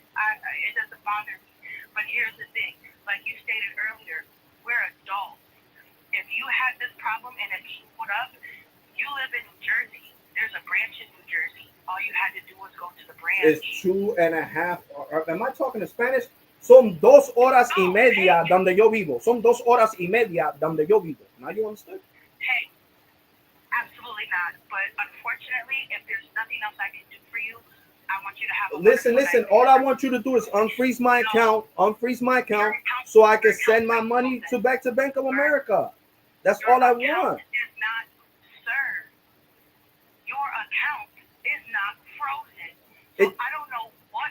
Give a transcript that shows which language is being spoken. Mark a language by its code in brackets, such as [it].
[en] It doesn't bother me. But here's the thing. Like you stated earlier, we're adults. If you had this problem and it showed up, you live in New Jersey. There's a branch in New Jersey. All you had to do was go to the branch. It's 2.5. Am I talking in Spanish? [es] Son 2 horas y media donde yo vivo. Son 2 horas y media donde yo vivo. [en] Now you understand? Hey, absolutely not. But unfortunately, if there's nothing else I can do for you, I want you to have a listen. All I want you to do is unfreeze my account, so I can send my money back to Bank of America. That's all I want. Is not, sir. Your account is not frozen. So I don't know what